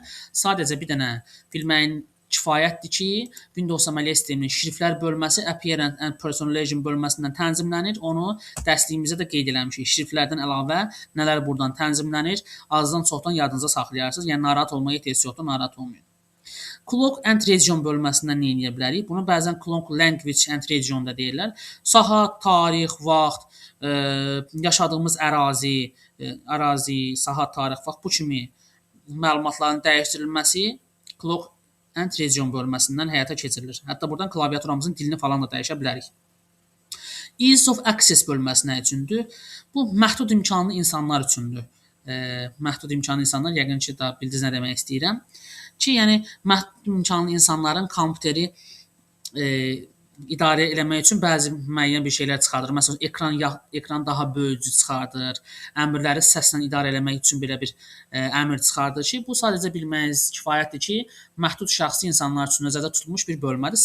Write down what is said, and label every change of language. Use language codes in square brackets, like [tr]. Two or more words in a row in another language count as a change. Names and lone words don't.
[az] Sadəcə bir dənə bilməyin kifayətdir ki, Windows əməliyyat sisteminin şriftlər bölməsi [en] Appearance and Personalization [az] bölməsindən tənzimlənir. Onu dərsliyimizdə də qeyd eləmişik. Şriftlərdən əlavə nələr buradan tənzimlənir, azdan çoxdan yadınıza saxlayarsınız. Yəni narahat olmaya ehtiyac yoxdur, narahat olmayın. [en] Clock and region [az] bölməsindən nə edə bilərik? Bunu bəzən [en] clock language and region [az] da deyirlər. Saat, tarix, vaxt, yaşadığımız ərazi, saat, tarix, vaxt bu kimi məlumatların dəyişdirilməsi [en] clock and region [az] bölməsindən həyata keçirilir. Hətta buradan klaviaturamızın dilini falan da dəyişə bilərik. [en] Ease of access [az] bölməsi nə üçündür? Bu məhdud imkanlı insanlar üçündür. Məhdud imkanlı insanlar yəqin ki, da bildiniz nə demək istəyirəm. Ki, yəni məhdud imkanlı insanların kompüteri idarə eləmək üçün bəzi müəyyən bir şeylər çıxardır. Məsələn, ekran daha böyücü çıxardır. Əmrləri səslə idarə eləmək üçün belə bir əmr çıxardır ki, bu sadəcə bilməyiniz kifayətdir ki, məhdud şəxsi insanlar üçün nəzərdə tutulmuş bir bölmədir.